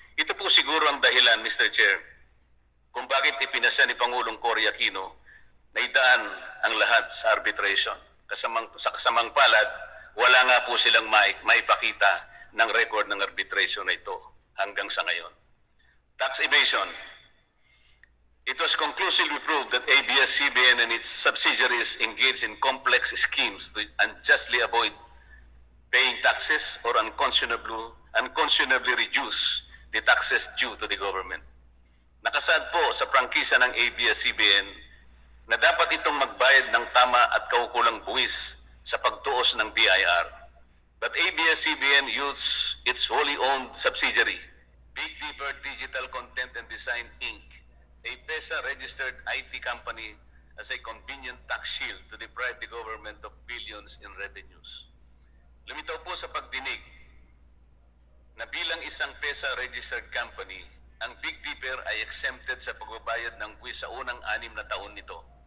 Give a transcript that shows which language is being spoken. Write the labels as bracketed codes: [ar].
[tl] Ito po siguro ang dahilan, Mr. Chair, kung bakit ipinasya ni Pangulong Cory Aquino na idaan ang lahat sa arbitration. Sa kasamang palad, wala nga po silang maipakita ng record ng arbitration na ito hanggang sa ngayon. [en] Tax evasion. It was conclusively proved that ABS-CBN and its subsidiaries engaged in complex schemes to unjustly avoid paying taxes or unconscionably reduce the taxes due to the government. [tl] Nakasad po sa prangkisa ng ABS-CBN na dapat itong magbayad ng tama at kaukulang buwis sa pagtuos ng BIR. [en] But ABS-CBN used its wholly owned subsidiary, Big Dipper Digital Content and Design Inc., a PESA-registered IT company as a convenient tax shield to deprive the government of billions in revenues. [tl] Lumitaw po sa pagdinig na bilang isang PESA-registered company, ang Big Dipper ay exempted sa pagbabayad ng buwis sa unang 6 na taon nito.